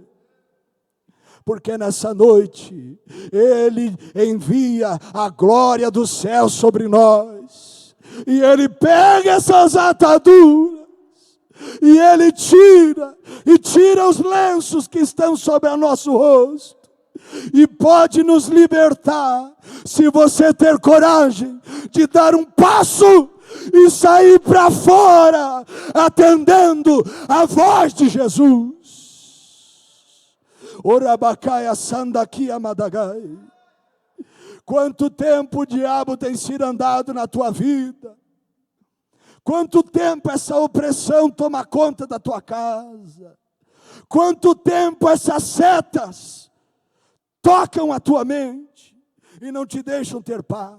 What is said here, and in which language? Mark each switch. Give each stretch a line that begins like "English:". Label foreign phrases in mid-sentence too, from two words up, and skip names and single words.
Portuguese: Porque nessa noite Ele envia a glória do céu sobre nós, e Ele pega essas ataduras e Ele tira os lenços que estão sobre o nosso rosto, e pode nos libertar, se você ter coragem de dar um passo e sair para fora, atendendo a voz de Jesus. Orabacaia sandaquia madagai. Quanto tempo o diabo tem sido andado na tua vida? Quanto tempo essa opressão toma conta da tua casa? Quanto tempo essas setas tocam a tua mente e não te deixam ter paz?